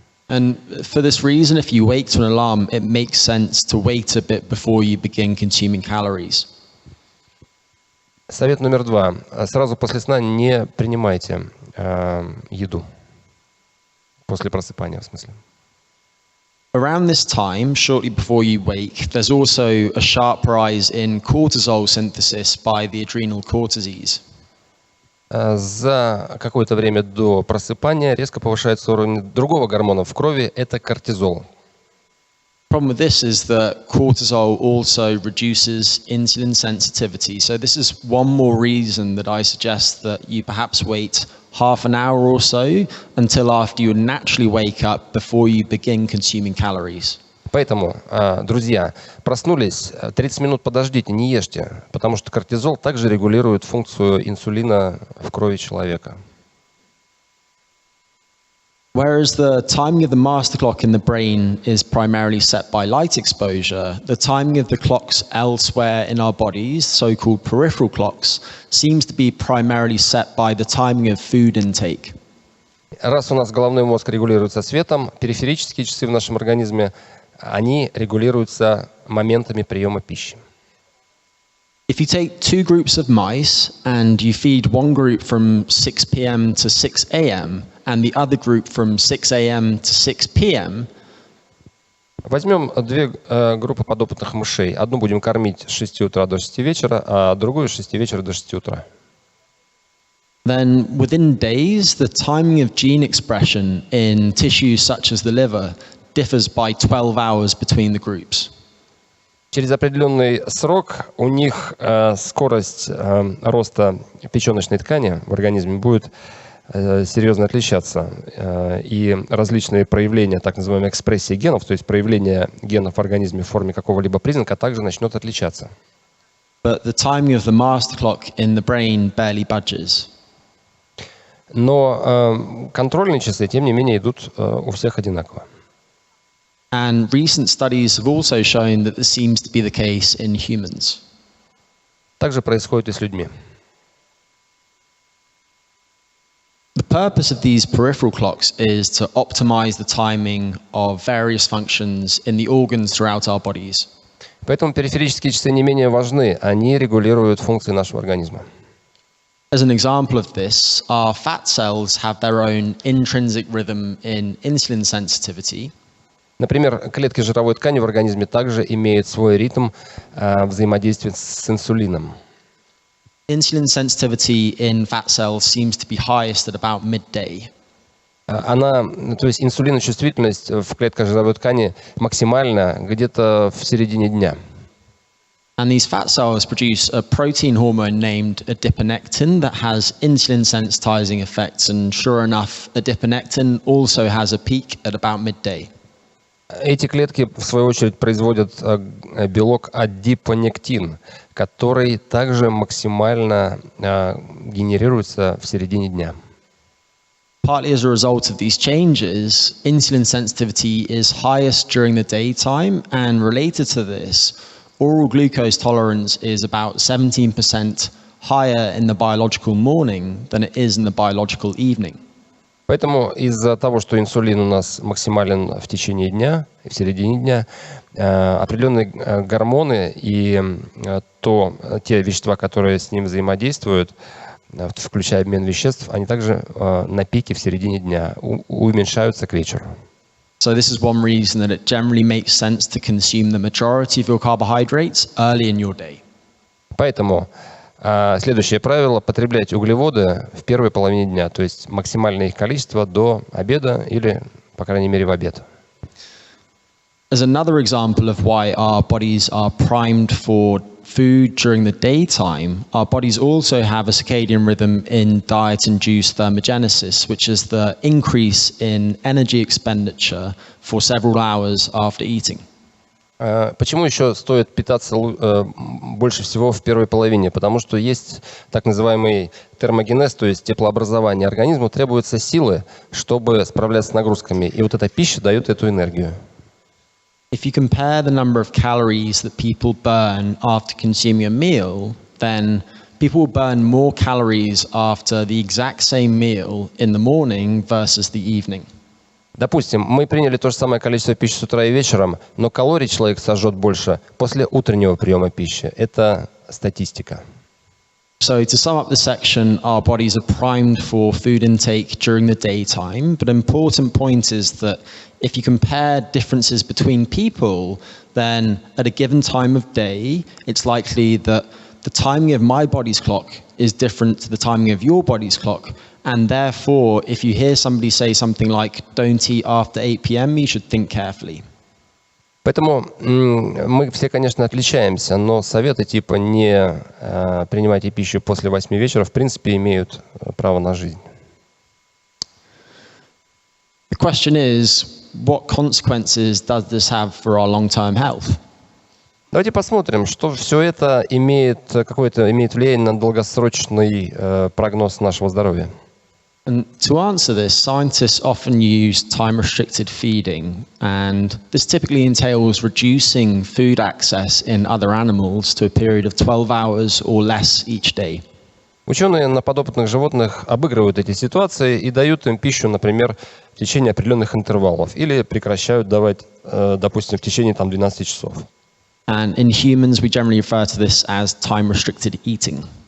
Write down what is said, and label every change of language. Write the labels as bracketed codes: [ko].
[en] And for this reason, if you wake to an alarm, it makes sense to wait a bit before you begin consuming calories. [ru] Совет номер 2. Сразу после сна не принимайте еду. После просыпания, в смысле. [en] Around this time, shortly before you wake, there's also a sharp rise in cortisol synthesis by the adrenal cortices. [ru] За какое-то время до просыпания резко повышается уровень другого гормона в крови, это кортизол. [en] The problem with this is that cortisol also reduces insulin sensitivity. So this is one more reason that I suggest that you perhaps wait half an hour or so until after you naturally wake up before you begin consuming calories. [ru] Поэтому, друзья, проснулись, 30 минут подождите, не ешьте, потому что кортизол также регулирует функцию инсулина в крови человека. [en] Whereas the timing of the master clock in the brain is primarily set by light exposure, the timing of the clocks elsewhere in our bodies, so-called peripheral clocks, seems to be primarily set by the timing of food intake. [ru] Раз у нас головной мозг регулируется светом, периферические часы в нашем организме, они регулируются моментами приема пищи. [en] If you take 2 groups of mice and you feed one group from 6 p.m. to 6 a.m. and the other group from 6 a.m. to 6 p.m. [ru] Возьмем 2 группы подопытных мышей. Одну будем кормить с 6 утра до 6 вечера, а другую с 6 вечера до 6 утра. [en] Then within days, the timing of gene expression in tissues such as the liver differs by 12 hours between the groups. [ru] Через определенный срок у них скорость роста печеночной ткани в организме будет серьезно отличаться. И различные проявления, так называемой экспрессии генов, то есть проявление генов в организме в форме какого-либо признака, также начнет отличаться. [en] But the timing of the master clock in the brain barely budges. [ru] Но контрольные часы, тем не менее, идут у всех одинаково. [en] And recent studies have also shown that this seems to be the case in humans. [ru] Также происходит и с людьми. [en] The purpose of these peripheral clocks is to optimize the timing of various functions in the organs throughout our bodies. [ru] Поэтому периферические часы не менее важны. Они регулируют функции нашего организма. [en] As an example of this, our fat cells have their own intrinsic rhythm in insulin sensitivity. [ru] Например, клетки жировой ткани в организме также имеют свой ритм взаимодействия с инсулином. [en] Insulin sensitivity in fat cells seems to be highest at about midday. [ru] То есть инсулиночувствительность в клетках жировой ткани максимальна где-то в середине дня. [en] And these fat cells produce a protein hormone named adiponectin that has insulin sensitizing effects, and sure enough, adiponectin also has a peak at about midday. [ru] Эти клетки, в свою очередь, производят белок адипонектин, который также максимально генерируется в середине дня. [en] Partly as a result of these changes, insulin sensitivity is highest during the daytime, and related to this, oral glucose tolerance is about 17% higher in the biological morning than it is in the biological evening. [ru] Поэтому из-за того, что инсулин у нас максимален в течение дня, в середине дня, определенные гормоны и те вещества, которые с ним взаимодействуют, включая обмен веществ, они также на пике в середине дня уменьшаются к вечеру. [en] So this is one reason that it generally makes sense to consume the majority of your carbohydrates early in your day. [ru] Поэтому следующее правило – потреблять углеводы в первой половине дня, то есть максимальное их количество до обеда или, по крайней мере, в обед. [en] As another example of why our bodies are primed for food during the daytime, our bodies also have a circadian rhythm in diet-induced thermogenesis, which is the increase in energy expenditure for several hours after eating. [ru] Почему еще стоит питаться больше всего в первой половине? Потому что есть так называемый термогенез, то есть теплообразование. Организму требуются силы, чтобы справляться с нагрузками. И вот эта пища дает эту энергию. [en] If you compare the number of calories that people burn after consuming a meal, then people will burn more calories after the exact same meal in the morning versus the evening. [ru] Допустим, мы приняли то же самое количество пищи с утра и вечером, но калорий человек сожжет больше после утреннего приема пищи. Это статистика. [en] So to sum up the section, our bodies are primed for food intake during the daytime, but an important point is that if you compare differences between people, then at a given time of day, it's likely that the timing of my body's clock is different to the timing of your body's clock. And therefore, if you hear somebody say something like, don't eat after 8 p.m., you should think carefully. [ru] Поэтому мы все, конечно, отличаемся, но советы типа не принимайте пищу после 8 вечера, в принципе, имеют право на жизнь. [en] The question is, what consequences does this have for our long-term health? [ru] Давайте посмотрим, что все это имеет влияние на долгосрочный прогноз нашего здоровья. [en] And to answer this, scientists often use time-restricted feeding, and this typically entails reducing food access in other animals to a period of 12 hours or less each day. [ru] Ученые на подопытных животных обыгрывают эти ситуации и дают им пищу, например, в течение определенных интервалов, или прекращают давать, допустим, в течение 12 часов. [en] And in humans, we generally refer to this as time-restricted eating.